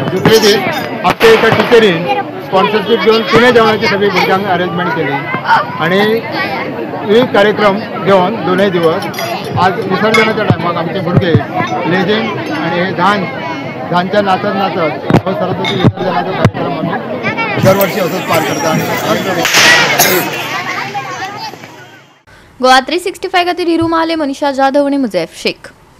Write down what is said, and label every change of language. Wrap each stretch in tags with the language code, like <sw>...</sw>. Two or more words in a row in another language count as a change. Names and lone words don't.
<mr>दुसरे दीस आमच्या एका टिचरीन स्पॉन्सरशिप घेऊन तिने जेवणाची सगळी भुरग्यांक अरेंजमेंट केली आणि ही कार्यक्रम घेऊन 2 दिवस आज विसर्जनाच्या टायमाक आमचे भुरगे लेझिम आणि हे धानच्या नाचत हो सरस्वती विसर्जनाचा कार्यक्रम आम्ही दरवर्षी असंच पार करता.</mr> <kok>गोवा 365 खातीर हिरू महाले, मनीषा जाधव आणि मुझैफ शेख.</kok>